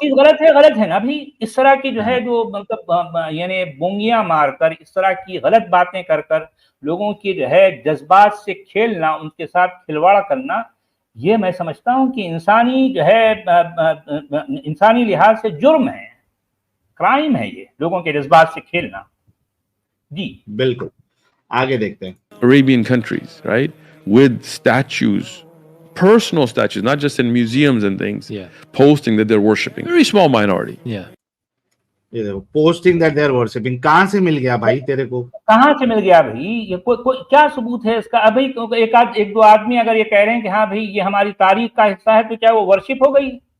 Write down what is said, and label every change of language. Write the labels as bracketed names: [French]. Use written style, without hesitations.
[Urdu] چیز غلط ہے نا بھی، اس طرح کی جو ہے جو مطلب یعنی بونگیاں مار کر، اس طرح کی غلط باتیں کر کر لوگوں کی جو ہے جذبات سے کھیلنا، ان کے ساتھ کھلواڑ کرنا، یہ میں سمجھتا ہوں کہ انسانی جو ہے انسانی لحاظ سے جرم ہے، کرائم ہے یہ، لوگوں کے جذبات سے کھیلنا۔ جی بالکل، آگے دیکھتے ہیں۔ [English] Arabian countries, right? With statues, personal statues, not just in museums and things, posting that they're worshipping. Very small minority. posting that they're worshipping. [Urdu] کہاں سے مل گیا بھائی تیرے کو؟ کہاں سے مل گیا بھائی؟ یہ کوئی کیا ثبوت ہے اس کا؟ ابھی ایک دو آدمی اگر یہ کہہ رہے ہیں کہ ہاں بھائی یہ ہماری تاریخ کا حصہ ہے، تو کیا وہ ورشپ ہو گئی؟